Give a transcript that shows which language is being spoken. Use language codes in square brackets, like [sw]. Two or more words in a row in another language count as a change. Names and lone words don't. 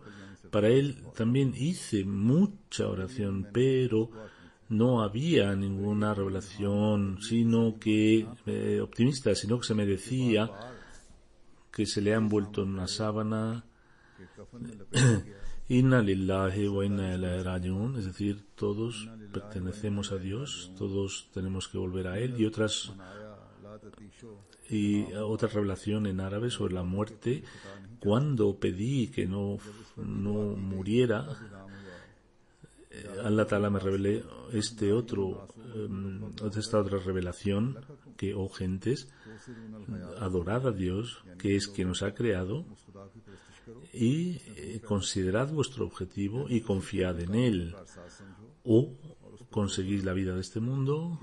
[es] Para él también hice mucha oración, pero no había ninguna revelación optimista, sino que se me decía que se le ha envuelto en una sábana [ar] إنا لله و إنا إليه راجعون, [es] es decir, todos pertenecemos a Dios, todos tenemos que volver a Él, y otra revelación en árabe sobre la muerte. Cuando pedí que no muriera, [ar] الله تعالى [es] me revelé esta otra revelación, que, oh gentes, adorad a Dios, que es quien nos ha creado, y considerad vuestro objetivo y confiad en Él, o conseguís la vida de este mundo.